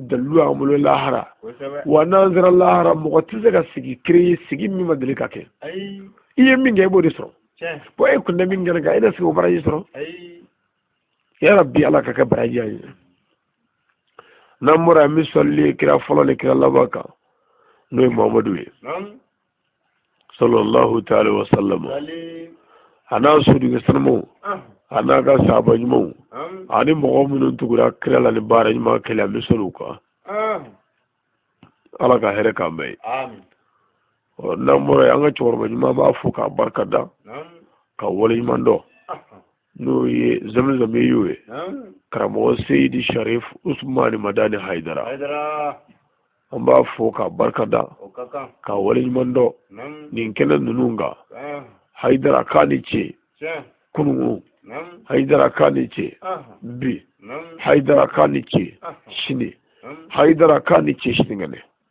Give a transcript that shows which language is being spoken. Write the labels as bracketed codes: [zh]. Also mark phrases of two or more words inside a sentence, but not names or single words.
[bm] dalilu y'an bolo lahara wa n'an sera lahara mɔgɔ tɛ se ka sigi kere ye sigi min ma deli ka kɛ i ye min kɛ i b'o de sɔrɔ bon e kun tɛ min kɛnɛ kan e na sigi o baraji sɔrɔ yala bi ala ka kɛ baraji an ye n'an bɔra yan n bɛ sɔlili kira fɔlɔ ni kira laban kan n'o ye mamadu ye [ar] صلى الله تعالى وسلم [bm] a n'a sodigi sanamaw a n'a ka sahaba ɲumanw ani mɔgɔ minnu tugura kira la ni baara ɲuman kɛlɛ an bɛ sɔli u kan ala ka hɛrɛ k'an bɛɛ ye n'an bɔra yan an ka cɛkɔrɔba ɲuman b'a fo k'a barika da ka wale ɲuman dɔn n'o ye zamzami ye karamɔgɔ seyidi sharif usmani madani haidara an b'a fo k'a barika da ka wale ɲuman dɔn nin kɛnɛ ninnu kan haidara k'a ni ce kunungo haidara k'a ni ce bi haidara k'a ni ce sini haidara k'a ni ce sinikɛnɛ